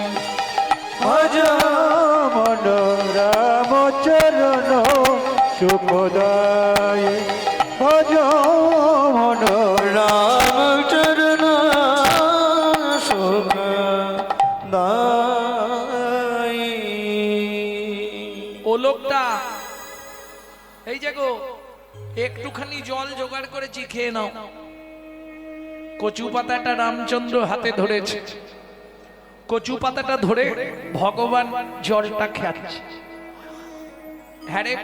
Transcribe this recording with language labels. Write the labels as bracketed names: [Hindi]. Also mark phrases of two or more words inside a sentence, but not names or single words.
[Hindi] भज मन राम चरण सुखदाय भज मन राम चरण सुखदाई [Bangla] ও লোকটা এই যে গো একটুখানি জল জোগাড় করেছি খেয়ে নাও কচু পাতাটা রামচন্দ্র হাতে ধরেছে কচু পাতাটা ধরে ভগবান জলটা খাচ্ছে হ্যাঁ রে